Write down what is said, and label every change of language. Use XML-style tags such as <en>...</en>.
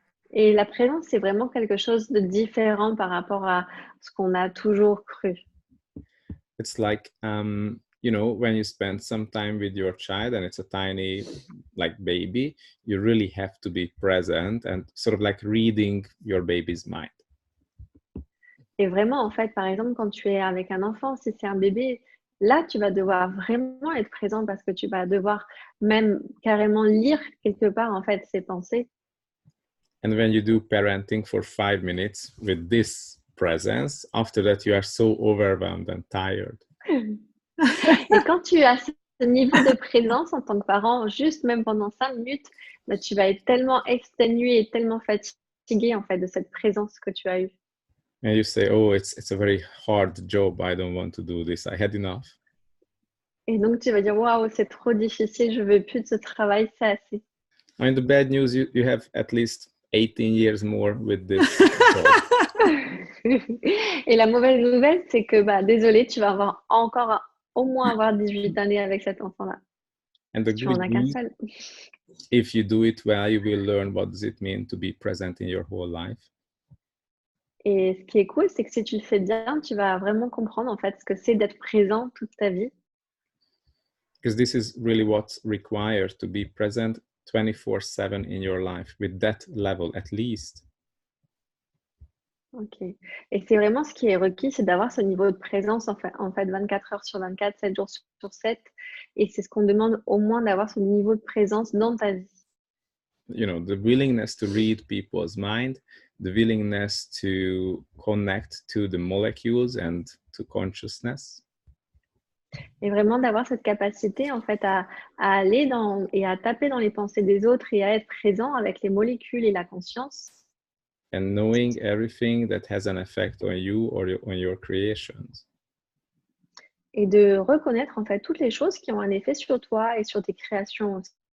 <fr>Et la présence, c'est vraiment quelque chose de différent par rapport à ce qu'on a toujours cru.</fr> <en>It's like, you know, when you spend some time with your child and it's a tiny, like baby, you really have to be present and sort of like reading your baby's mind.</en> <fr>Et vraiment, en fait, par exemple, quand tu es avec un enfant, si c'est un bébé, là, tu vas devoir vraiment être présent parce que tu vas devoir même carrément lire quelque part, en fait, ses pensées.</fr> <en>And when you do parenting for 5 minutes with this presence, after that, you are so overwhelmed and tired.</en> <fr>Et quand tu as ce niveau de présence en tant que parent, juste même pendant 5 minutes, bah, tu vas être tellement exténué et tellement fatigué, en fait, de cette présence que tu as eue.</fr> <en>And you say, oh, it's a very hard job. I don't want to do this. I had enough.</en> <fr>Et donc, tu vas dire, waouh, c'est trop difficile, je veux plus de ce travail, c'est assez.</fr> <en>I mean, the bad news, you have at least 18 years more with this job.</en> <fr>Et la mauvaise nouvelle, c'est que, bah, désolé, tu vas avoir encore au moins avoir 18 années avec cet enfant-là.</fr> <en>And the</en> <fr>Tu en</fr> <en>good</en> <fr>as qu'un</fr> <en>news,</en> <fr>seul.</fr> <en>if you do it well, you will learn what does it mean to be present in your whole life.</en> <fr>Et ce qui est cool, c'est que si tu le fais bien, tu vas vraiment comprendre en fait ce que c'est d'être présent toute ta vie.</fr> <en>Because this is really what's required to be present 24/7 in your life with that level at least. Ok.</en> <fr>Et c'est vraiment ce qui est requis, c'est d'avoir ce niveau de présence en fait 24 heures sur 24, 7 jours sur 7. Et c'est ce qu'on demande au moins d'avoir ce niveau de présence dans ta vie.</fr> <en>You know, the willingness to read people's mind, the willingness to connect to the molecules and to consciousness.</en> <fr>Et vraiment d'avoir cette capacité en fait à aller dans et à taper dans les pensées des autres et à être présent avec les molécules et la conscience.</fr> <en>And knowing everything that has an effect on you or on your creations.</en> <fr>Et de reconnaître en fait toutes les choses qui ont un effet sur toi et sur tes créations aussi.</fr>